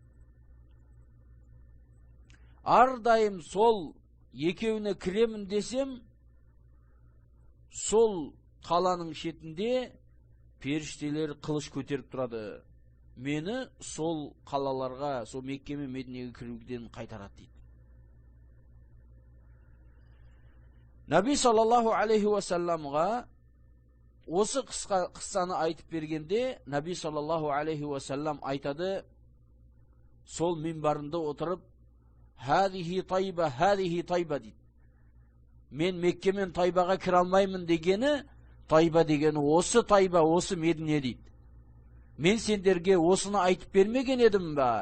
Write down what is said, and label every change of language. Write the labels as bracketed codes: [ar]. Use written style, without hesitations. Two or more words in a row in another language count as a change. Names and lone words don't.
[kk] Ардайым сол екеуіне кіремін десем, сол қаланың шетінде періштелер қылыш көтеріп тұрады. Мені сол қалаларға, сол Мекке мен Мединеге кіруден қайтарады дейді. Наби [ar] صلى الله عليه وسلم [kk] осы қыссаны айтып бергенде, Наби [ar] صلى الله عليه وسلم [kk] айтады, сол минбарында отырып, [ar] «هذه طيبة» [kk] дейді. Мен Мекке мен Тайбаға кіре алмаймын дегені, Тайба дегені осы Тайба, осы Медине дейді. Мен сендерге осыны айтып бермеген едім ба?